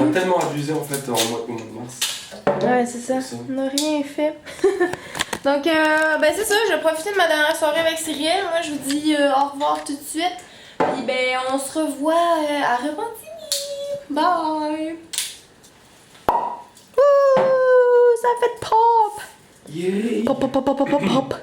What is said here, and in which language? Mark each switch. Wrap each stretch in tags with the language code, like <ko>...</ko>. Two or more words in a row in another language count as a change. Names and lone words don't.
<fr>On a tellement abusé en fait en mois de mars. Ouais, c'est ça. On n'a rien fait. Donc, ben c'est ça. Je vais profiter de ma dernière soirée avec Cyril. Moi, je vous dis au revoir tout de suite. Puis, ben, on se revoit à Repentigny. Bye! Ouh! Ça fait pop!</fr> <en>Yeah!</en> <fr>Pop, pop, pop, pop, pop, pop!</fr>